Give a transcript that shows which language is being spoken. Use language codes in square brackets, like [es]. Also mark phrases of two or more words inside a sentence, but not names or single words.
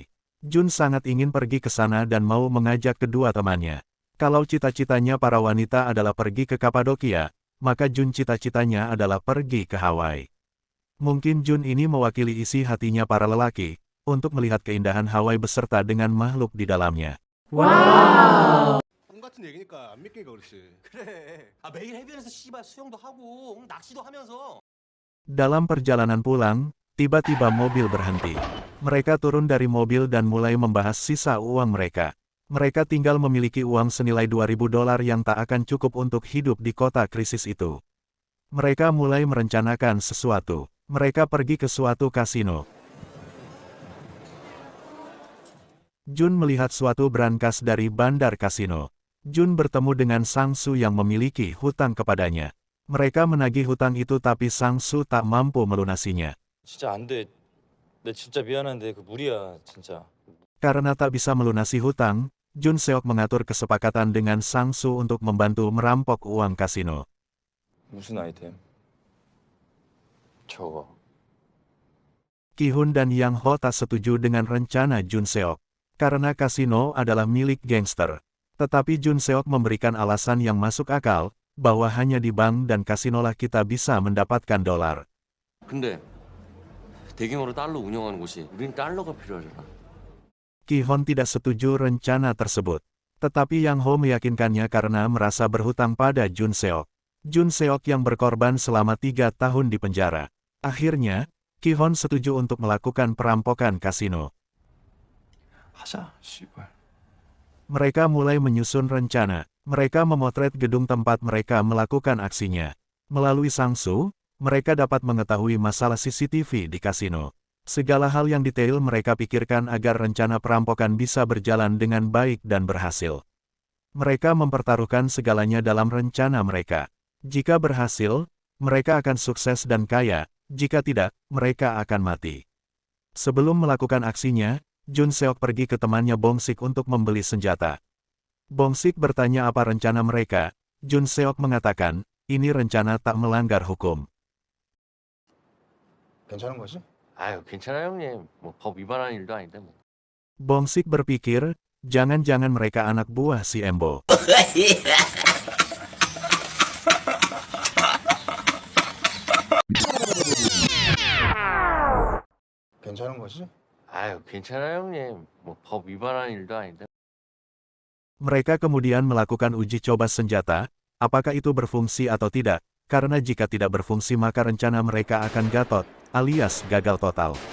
[id] Jun sangat ingin pergi ke sana dan mau mengajak kedua temannya. Kalau cita-citanya para wanita adalah pergi ke Kapadokia, maka Jun cita-citanya adalah pergi ke Hawaii. Mungkin Jun ini mewakili isi hatinya para lelaki, untuk melihat keindahan Hawaii beserta dengan makhluk di dalamnya. [ko] 꿈 같은 얘기니까 안 믿기가 그렇지. 그래. 매일 해변에서 씨발 수영도 하고 낚시도 하면서. [id] Dalam perjalanan pulang, tiba-tiba mobil berhenti. Mereka turun dari mobil dan mulai membahas sisa uang mereka. Mereka tinggal memiliki uang senilai $2.000 yang tak akan cukup untuk hidup di kota krisis itu. Mereka mulai merencanakan sesuatu. Mereka pergi ke suatu kasino. Jun melihat suatu brankas dari bandar kasino. Jun bertemu dengan Sang Su yang memiliki hutang kepadanya. Mereka menagih hutang itu tapi Sang Su tak mampu melunasinya. [ko] 진짜 안 돼. 내 진짜 미안한데 그 무리야, 진짜. [id] Karena tak bisa melunasi hutang, Jun Seok mengatur kesepakatan dengan Sang Su untuk membantu merampok uang kasino. [ko] 무슨 아이템? 저거. [id] Ki Hun dan Yang Ho tak setuju dengan rencana Jun Seok. Karena kasino adalah milik gangster. Tetapi Jun Seok memberikan alasan yang masuk akal, bahwa hanya di bank dan kasinolah kita bisa mendapatkan dolar. [ko] 근데 대규모로 달러 운영하는 곳이 우린 달러가 필요하잖아. [id] Ki Hon tidak setuju rencana tersebut. Tetapi Yang Ho meyakinkannya karena merasa berhutang pada Jun Seok. Jun Seok yang berkorban selama 3 tahun di penjara. Akhirnya, Ki Hon setuju untuk melakukan perampokan kasino. [ko] 하자, 씨발. [id] Mereka mulai menyusun rencana. Mereka memotret gedung tempat mereka melakukan aksinya. Melalui Sang Su, mereka dapat mengetahui masalah CCTV di kasino. Segala hal yang detail mereka pikirkan agar rencana perampokan bisa berjalan dengan baik dan berhasil. Mereka mempertaruhkan segalanya dalam rencana mereka. Jika berhasil, mereka akan sukses dan kaya. Jika tidak, mereka akan mati. Sebelum melakukan aksinya, Jun Seok pergi ke temannya Bong Sik untuk membeli senjata. Bong Sik bertanya apa rencana mereka. Jun Seok mengatakan, ini rencana tak melanggar hukum. [ko] 괜찮은 거지? 아유, 괜찮아요, 형님. 뭐 법 위반하는 일도 아닌데 뭐. [id] Bong Sik berpikir, jangan-jangan mereka anak buah si Embo. [ko] 괜찮은 거지? 아유, 괜찮아요, 형님. 뭐 법 위반하는 일도 아닌데. [id] Mereka kemudian melakukan uji coba senjata, apakah itu berfungsi atau tidak, karena jika tidak berfungsi maka rencana mereka akan gatot, alias gagal total.